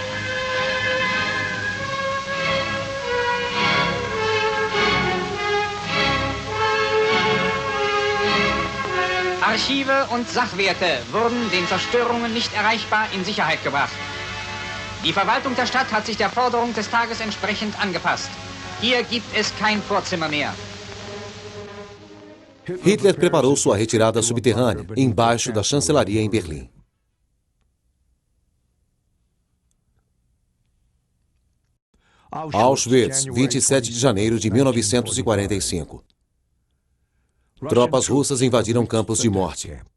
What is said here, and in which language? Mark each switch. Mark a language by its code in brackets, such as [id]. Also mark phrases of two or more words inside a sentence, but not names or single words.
[de] Archive und Sachwerte wurden den Zerstörungen nicht erreichbar in Sicherheit gebracht. Die Verwaltung der Stadt hat sich der Forderung des Tages entsprechend angepasst. Hier gibt es kein Vorzimmer mehr. [pt] Hitler preparou sua retirada subterrânea, embaixo da chancelaria em Berlim. Auschwitz, 27 de janeiro de 1945. Tropas russas invadiram campos de morte.